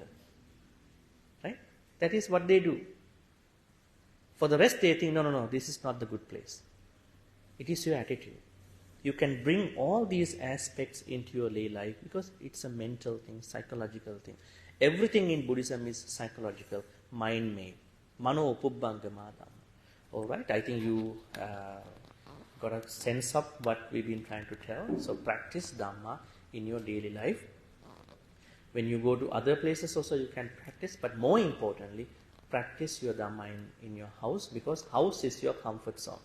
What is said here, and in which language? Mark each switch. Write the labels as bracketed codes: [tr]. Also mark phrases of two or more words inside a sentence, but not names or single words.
[en] Right? That is what they do. For the rest, they think, no, this is not the good place. It is your attitude. You can bring all these aspects into your lay life because it's a mental thing, psychological thing. Everything in Buddhism is psychological, mind-made. [pi] Mano upubbangama dhamma. [en] All right, I think you got a sense of what we've been trying to tell. So practice Dhamma in your daily life. When you go to other places also you can practice, but more importantly, practice your Dhamma in your house, because house is your comfort zone.